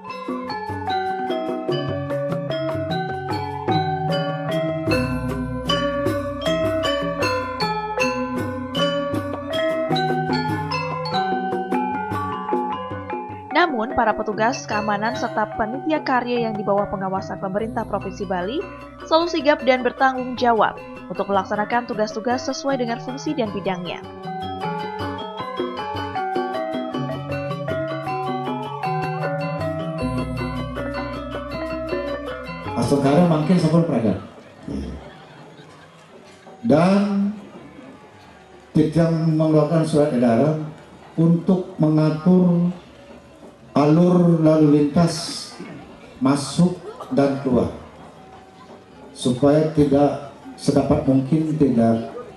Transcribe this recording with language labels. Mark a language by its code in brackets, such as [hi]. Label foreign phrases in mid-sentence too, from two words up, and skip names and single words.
[id] Namun, para petugas keamanan serta panitia karya yang di bawah pengawasan pemerintah Provinsi Bali selalu sigap dan bertanggung jawab untuk melaksanakan tugas-tugas sesuai dengan fungsi dan bidangnya. Sekarang makin [ban] sampun peragat [id] dan tidak mengeluarkan surat edaran untuk mengatur alur lalu lintas masuk dan keluar supaya tidak sedapat mungkin tidak